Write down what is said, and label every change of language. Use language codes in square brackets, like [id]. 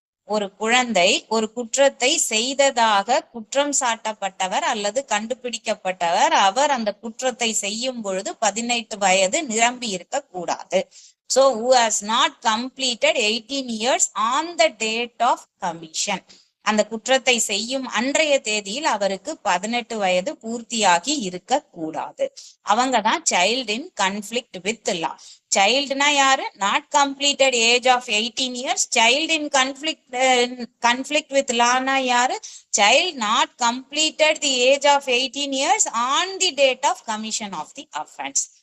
[ta] ஒரு குழந்தை ஒரு குற்றத்தை செய்ததாக குற்றம் சாட்டப்பட்டவர் அல்லது கண்டுபிடிக்கப்பட்டவர், அவர் அந்த குற்றத்தை செய்யும் பொழுது 18 வயது நிரம்பி இருக்க கூடாது. [en] So who has not completed 18 years on the date of commission, [ta] அந்த குற்றத்தை செய்யும் அன்றைய தேதியில் அவருக்கு 18 வயது பூர்த்தியாகி இருக்க கூடாது. அவங்கதான் [en] Child in conflict with law. [ta] சைல்டுனா யாரு, [en] Not completed age of 18 years. Child in conflict with லானா யாரு, child not completed the age of 18 years on the date of commission of the offence.